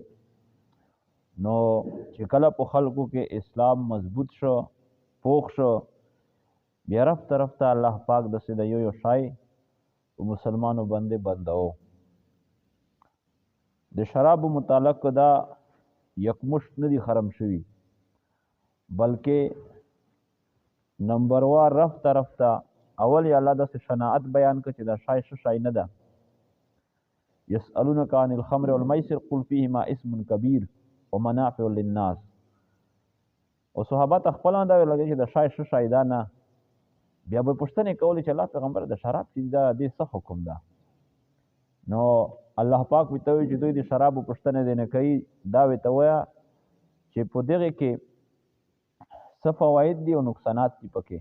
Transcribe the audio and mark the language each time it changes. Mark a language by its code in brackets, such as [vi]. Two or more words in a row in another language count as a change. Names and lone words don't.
[ps] نو چې کله په خلکو کې اسلام مضبوط شو، پوخ شو، بیا رفته رفته الله پاک داسې د یو شی په مسلمانو باندې بندو. د شرابو متعلق دا یکمشت نه دي حرام شوي، بلکې نمبروار رفته رفته اول یې الله داسې شناعت بیان کړ چې دا شی ښه شی نه ده. [ar] یسألونک عن الخمر والمیسر قل فیهما اسم کبیر ومنافع للناس. [ps] او صحابه ته خپل دا لګي چې دا شی ښه شی ده نه. بیا به پوښتنې کولې چې الله پیغمبر د شراب چې دا دې څه حکم ده؟ نو الله پاک ورته وایي چې دوی د شرابو پوښتنه دې نه کوي. دا ورته وایه چې په دغې کې څه فواید دي او نقصانات دي پکې.